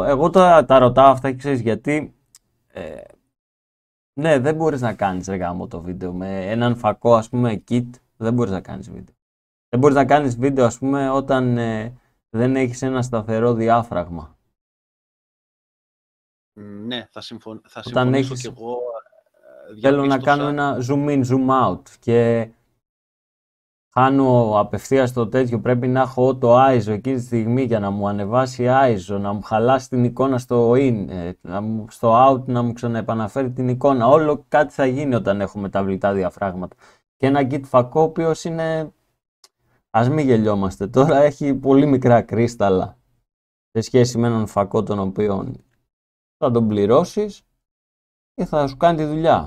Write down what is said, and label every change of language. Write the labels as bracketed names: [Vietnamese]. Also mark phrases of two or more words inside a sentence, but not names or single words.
[Greek] Εγώ τώρα τα ρωτάω αυτά και ξέρεις γιατί. Ε, ναι, δεν μπορείς να κάνεις ρε γάμο το βίντεο με έναν φακό, ας πούμε, kit. Δεν μπορείς να κάνεις βίντεο. Δεν μπορείς να κάνεις βίντεο, ας πούμε, όταν δεν έχεις ένα σταθερό διάφραγμα. Ναι, θα Όταν συμφωνήσω κι έχεις, εγώ. θέλω να κάνω Διαπίστωσα. ένα [English] zoom in, zoom out [Greek] και χάνω απευθείας το τέτοιο, πρέπει να έχω το ISO εκείνη τη στιγμή για να μου ανεβάσει ISO, να μου χαλάσει την εικόνα στο in, στο out να μου ξαναεπαναφέρει την εικόνα. Όλο κάτι θα γίνει όταν έχω μεταβλητά διαφράγματα. Και ένα kit φακό, ο οποίος είναι, ας μην γελιόμαστε τώρα, έχει πολύ μικρά κρίσταλα σε σχέση με έναν φακό τον οποίο θα τον πληρώσεις και θα σου κάνει τη δουλειά.